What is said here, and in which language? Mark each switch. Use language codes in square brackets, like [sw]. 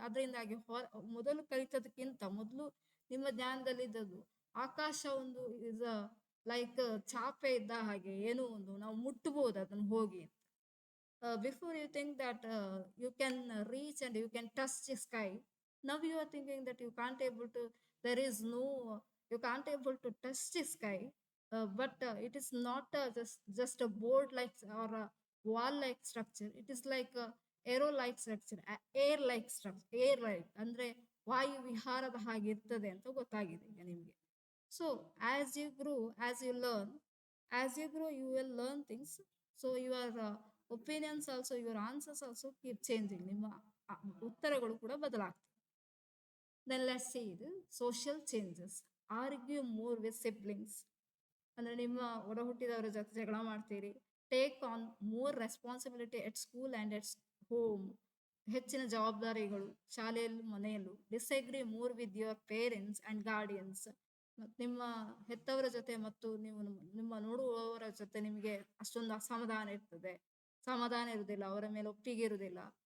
[kn] ಅದರಿಂದಾಗಿ ಮೊದಲು ಕಲಿತದಕ್ಕಿಂತ ಮೊದಲು ನಿಮ್ಮ ಜ್ಞಾನದಲ್ಲಿದ್ದದ್ದು ಆಕಾಶ ಒಂದು [en] is like [kn] ಚಾಪೆ ಇದ್ದ ಹಾಗೆ, ಏನೋ ಒಂದು ನಾವು ಮುಟ್ಟಬಹುದು ಅದನ್ನು ಹೋಗಿ. [en] Before you think that you can reach and you can touch the sky. Now you are thinking that you can't able to, there is no, you can't able to touch the sky. But it is not just a board like or a wall like structure. It is like a aero like structure, air like structure, air like [kn] ಅಂದ್ರೆ ವಾಯು ವಿಹಾರದ ಹಾಗೆ ಇರ್ತದೆ ಅಂತ ಗೊತ್ತಾಗಿದೆ ಈಗ ನಿಮಗೆ. [en] So as you grow, as you learn, as you grow you will learn things. So your opinions also, your answers also keep changing. [kn] ನಿಮ್ಮ ಉತ್ತರಗಳು ಕೂಡ ಬದಲಾಗ್ತವೆ. [en] Then let's see the social changes. Argue more with siblings. [kn] ಅಂದ್ರೆ ನಿಮ್ಮ ಒಡ ಹುಟ್ಟಿದವರ ಜೊತೆ ಜಗಳ ಮಾಡ್ತೀರಿ. [en] Take on more responsibility at school and at home. [kn] ಹೆಚ್ಚಿನ ಜವಾಬ್ದಾರಿಗಳು ಶಾಲೆಯಲ್ಲೂ ಮನೆಯಲ್ಲೂ. [en] Disagree more with your parents and guardians. [kn] ನಿಮ್ಮ ಹೆತ್ತವರ ಜೊತೆ ಮತ್ತು ನಿಮ್ಮ ನೋಡುವವರ ಜೊತೆ ನಿಮಗೆ ಅಷ್ಟೊಂದು ಅಸಮಾಧಾನ ಇರ್ತದೆ, ಸಮಾಧಾನ ಇರುವುದಿಲ್ಲ, ಅವರ ಮೇಲೆ ಒಪ್ಪಿಗೆ ಇರುವುದಿಲ್ಲ.